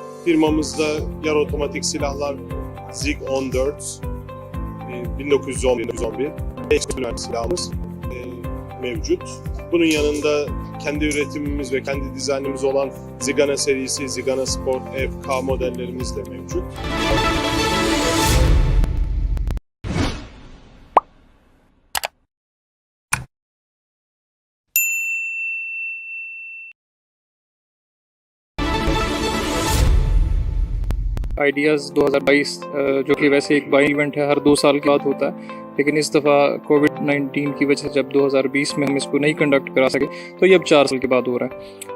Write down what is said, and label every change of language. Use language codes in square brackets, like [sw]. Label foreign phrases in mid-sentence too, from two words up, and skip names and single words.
[tr] Firmamızda yarı otomatik silahlar ZIG-14, 1911 ekspert silahımız mevcut. Bunun yanında kendi üretimimiz ve kendi dizaynımız olan Zigana serisi, Zigana Sport FK modellerimiz de mevcut. [ur] آئیڈیاز 2022 جو کہ ویسے ایک [en] bi event [ur] ہے، ہر 2 سال کے بعد ہوتا ہے، لیکن اس دفعہ کووڈ-19 کی وجہ سے جب 2020 میں ہم اسکو نہیں کنڈکٹ کرا سکے تو یہ اب 4 سال کے بعد ہو رہا ہے.